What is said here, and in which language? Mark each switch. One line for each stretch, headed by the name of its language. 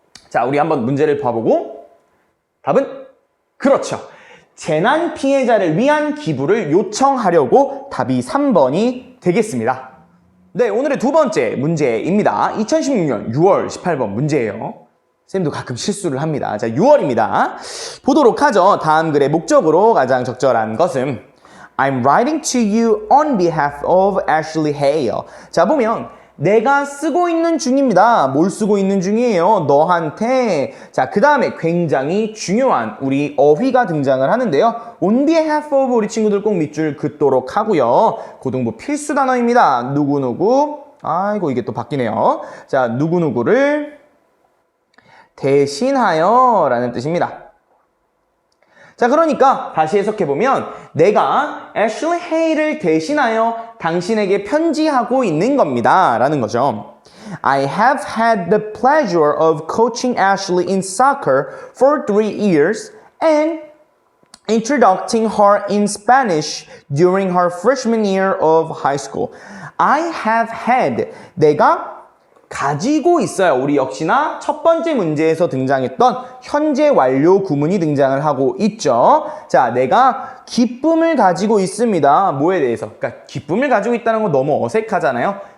Korean: 자, 우리 한번 문제를 봐보고 답은 그렇죠. 재난 피해자를 위한 기부를 요청하려고 답이 3번이 되겠습니다. 네, 오늘의 두 번째 문제입니다. 2016년 6월 18번 문제예요. 쌤도 가끔 실수를 합니다. 자, 6월입니다. 보도록 하죠. 다음 글의 목적으로 가장 적절한 것은
English: I'm writing to you on behalf of Ashley Hale.
Korean: 자, 보면 내가 쓰고 있는 중입니다. 뭘 쓰고 있는 중이에요? 너한테. 자, 그 다음에 굉장히 중요한 우리 어휘가 등장을 하는데요.
English: On behalf of
Korean: 우리 친구들 꼭 밑줄 긋도록 하고요. 고등부 필수 단어입니다. 누구누구. 아이고 이게 또 바뀌네요. 자, 누구누구를 대신하여 라는 뜻입니다. 자, 그러니까 다시 해석해보면 내가 애슐리 헤이를 대신하여 당신에게 편지하고 있는 겁니다 라는 거죠.
English: I have had the pleasure of coaching Ashley in soccer for 3 years and introducing her in Spanish during her freshman year of high school. I have had,
Korean: 내가 가지고 있어요. 우리 역시나 첫 번째 문제에서 등장했던 현재 완료 구문이 등장을 하고 있죠. 자, 내가 기쁨을 가지고 있습니다. 뭐에 대해서? 그러니까 기쁨을 가지고 있다는 건 너무 어색하잖아요.